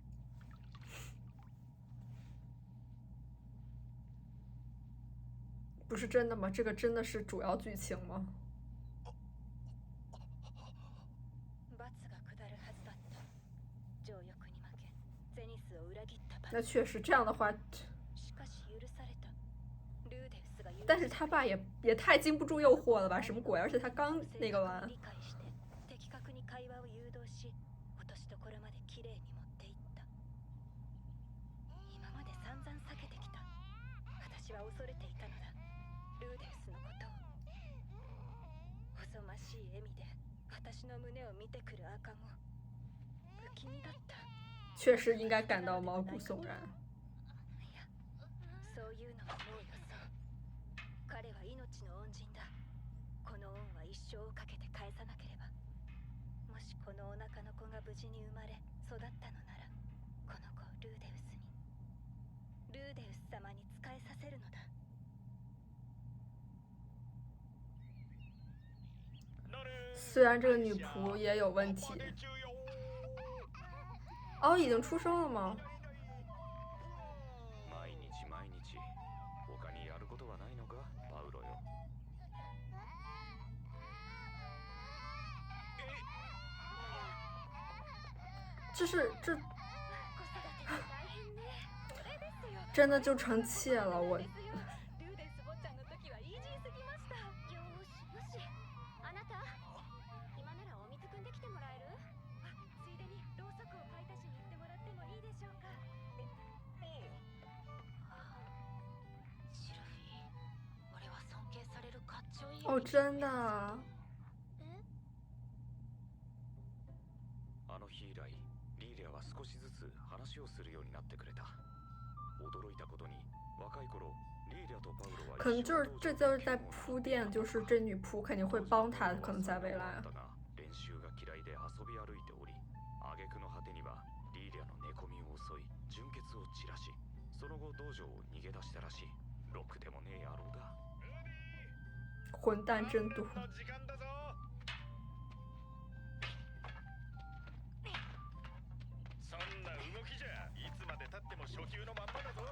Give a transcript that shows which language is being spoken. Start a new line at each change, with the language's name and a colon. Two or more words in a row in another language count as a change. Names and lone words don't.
Chinese: 不是真的吗？这个真的是主要剧情吗？
Japanese: 罰が下るはずだった。情欲に負け、ゼニスを裏切った罰。
Chinese: 那确实这样的话，
Japanese: しかし許された。ルーデウスが許
Chinese: 但是他爸也太经不住诱惑了吧？什么鬼？而且他刚那个完
Japanese: 理。解して的確に会話を誘導し、落としどころまで綺麗に持っていった。今まで散々避けてきた。私は恐れていたのだ。ルーデウスのことを。おぞましい笑みで私の胸を見てくる赤も不気味だった。
Chinese: 确实应该感到毛骨悚然。
Japanese: いや、そういうのはもうよそう。彼は命の恩人だ。この恩は一生をかけて返さなければ。もしこのお腹の子が無事に生まれ育ったのなら、この子をルーデウスに、ルーデウス様に仕えさせるのだ。
Chinese: 虽然这个女仆也有问题。哦，已经出生了吗？
Japanese: 毎日毎日他にやることはないのか、パウロよ。
Chinese: 这是这
Japanese: 子育てが大変ね。それですよ。
Chinese: 真的就成妾了，我
Japanese: ルーデウス坊ちゃんの時はイージーすぎました。よーしよし。あなた、今ならお水汲んできてもらえる？ついでにろうそくを買い足しに行ってもらってもいいでしょうか？シルフィー、俺は尊敬されるかっちょいい。
Chinese: 哦，真的啊。
Japanese: あの日以来、リーリアは少しずつ話をするようになってくれた。驚いたことに、若い頃リーリアとパウロは
Chinese: 可能就是这就是在铺垫，就是这女仆肯定会帮他，可能在未来。
Japanese: 練習が嫌いで遊び歩いており、挙句の果てにはリーリアの寝込みを襲い、純血を散らし、その後道場を逃げ出したらしい。ろくでもねえ野郎だ。
Chinese: 混蛋真多。
Japanese: 時間だぞ。そんな動きじゃいつまで経っても初級のまんまだぞ。